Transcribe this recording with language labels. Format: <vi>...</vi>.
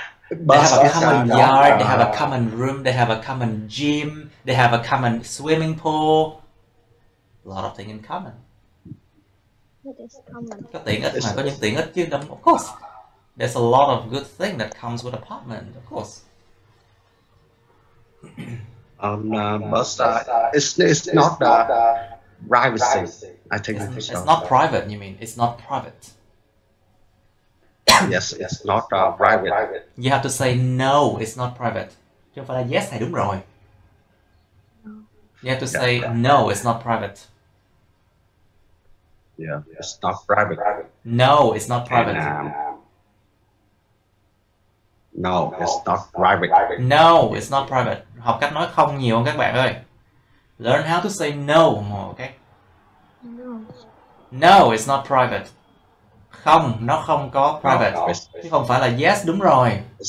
<en>They have a common yard, they have a common room, they have a common gym, they have a common swimming pool. A lot of things in common. It is common.</en> <vi>Có tiện ích mà, có những tiện ích chứ, of course.</vi> <en>There's a lot of good things that comes with apartment, of course. But it's not privacy. I think It's not private, you mean? It's not private. Yes, it's not private. You have to say no, it's not private.</en> <vi>Chứ không phải là yes hay đúng rồi.</vi> <en>You have to say no, it's not private. Yeah, it's not private. No, it's not private. No, it's not private. No, it's not private.</en> <vi>Học cách nói không nhiều không các bạn ơi.</vi> <en>Learn how to say no more, okay? No, it's not private.</en> <vi>Không, nó không có private. Chứ không phải là yes, đúng rồi.</vi>